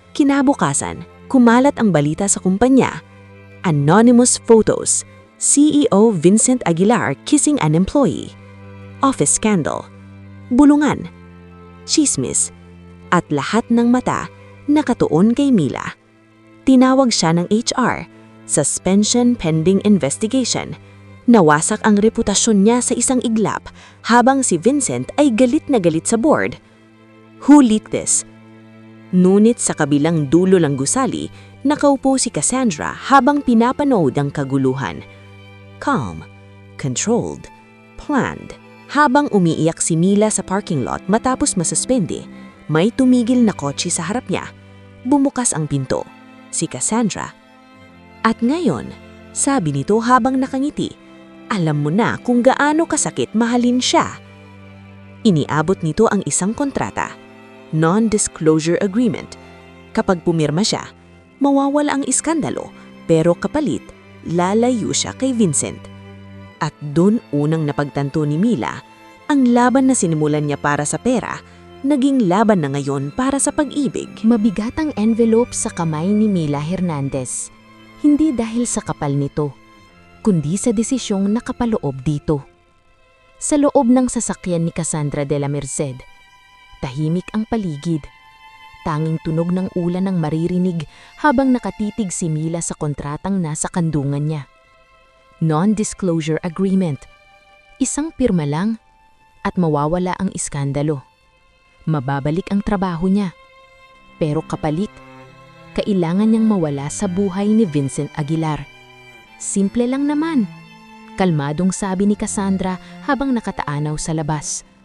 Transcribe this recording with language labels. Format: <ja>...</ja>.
<tl>Kinabukasan, kumalat ang balita sa kumpanya.</tl> <en>Anonymous photos. CEO Vincent Aguilar kissing an employee. Office scandal.</en> <tl>Bulungan. Chismis. At lahat ng mata nakatuon kay Mila. Tinawag siya ng HR.</tl> <en>Suspension pending investigation.</en> <tl>Nawasak ang reputasyon niya sa isang iglap habang si Vincent ay galit na galit sa board.</tl> <en>Who leaked this?</en> <tl>Ngunit sa kabilang dulo ng gusali, nakaupo si Cassandra habang pinapanood ang kaguluhan.</tl> <en>Calm, controlled, planned.</en> <tl>Habang umiiyak si Mila sa parking lot matapos masuspende, may tumigil na kotse sa harap niya. Bumukas ang pinto. Si Cassandra. At ngayon, sabi nito habang nakangiti, alam mo na kung gaano kasakit mahalin siya. Iniabot nito ang isang kontrata, non-disclosure agreement. Kapag pumirma siya, mawawala ang iskandalo, pero kapalit, lalayo siya kay Vincent. At doon unang napagtanto ni Mila, ang laban na sinimulan niya para sa pera, naging laban na ngayon para sa pag-ibig. Mabigat ang envelope sa kamay ni Mila Hernandez. Hindi dahil sa kapal nito, kundi sa desisyong nakapaloob dito. Sa loob ng sasakyan ni Cassandra de la Merced, tahimik ang paligid. Tanging tunog ng ulan ang maririnig habang nakatitig si Mila sa kontratang nasa kandungan niya.</tl> <en>Non-disclosure agreement.</en> <tl>Isang pirma lang at mawawala ang iskandalo. Mababalik ang trabaho niya. Pero kapalit, kailangan niyang mawala sa buhay ni Vincent Aguilar. Simple lang naman. Kalmadong sabi ni Cassandra habang nakataanaw sa labas.</tl>